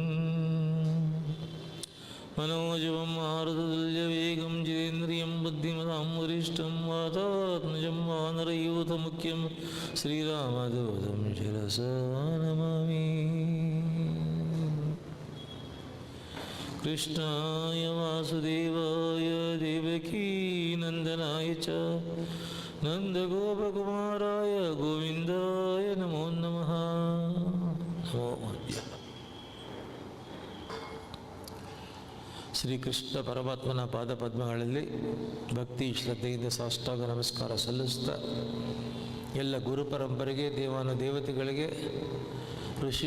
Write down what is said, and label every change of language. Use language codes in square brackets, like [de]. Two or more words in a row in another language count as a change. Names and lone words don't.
[sa] मनोजवं मारुततुल्यवेगं जितेन्द्रियं बुद्धिमतां वरिष्ठं वातात्मजं वानरयूथमुख्यं श्रीरामदूतं शिरसा नमामि। कृष्णाय वासुदेवाय देवकीनन्दनाय च नन्दगोपकुमाराय गोविन्दाय नमो नमः। [kn] ಶ್ರೀಕೃಷ್ಣ ಪರಮಾತ್ಮನ ಪಾದಪದ್ಮಗಳಲ್ಲಿ ಭಕ್ತಿ ಶ್ರದ್ಧೆಯಿಂದ ಸಾಷ್ಟಾಂಗ ನಮಸ್ಕಾರ ಸಲ್ಲಿಸ್ತಾ ಎಲ್ಲ ಗುರು ಪರಂಪರೆಗೆ ದೇವಾನುದೇವತೆಗಳಿಗೆ ಋಷಿ